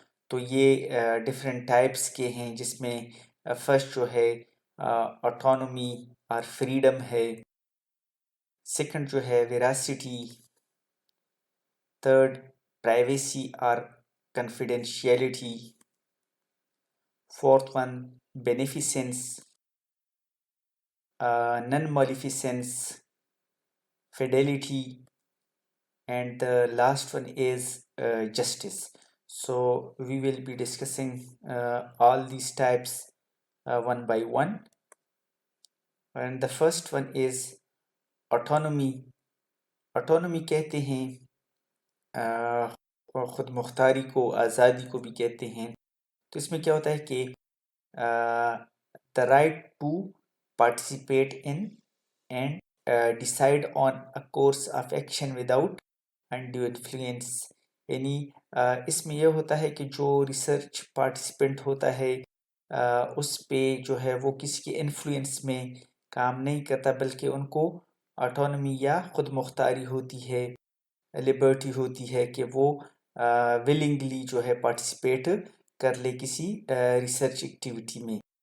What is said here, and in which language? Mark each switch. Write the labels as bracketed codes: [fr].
[hi] तो ये different types के हैं, जिसमें फर्स्ट जो है ऑटोनॉमी और फ्रीडम है, सेकंड जो है वेरासिटी, थर्ड प्राइवेसी और confidentiality, fourth one beneficence, non मॉलिफिसेंस, fidelity, [en] and the last one is justice. So we will be discussing all these types one by one, and the first one is autonomy. [hi] autonomy कहते हैं और ख़ुद मुख्तारी को, आज़ादी को भी कहते हैं। तो इसमें क्या होता है कि [en] the right to participate in and decide on a course of action without undue influence। [hi] यानी इसमें यह होता है कि जो रिसर्च पार्टिसिपेंट होता है उस पे जो है वो किसी के इन्फ्लुएंस में काम नहीं करता, बल्कि उनको ऑटोनॉमी या खुद मुख्तारी होती है, लिबर्टी होती है कि वो विलिंगली जो है पार्टिसिपेट कर ले किसी रिसर्च एक्टिविटी में।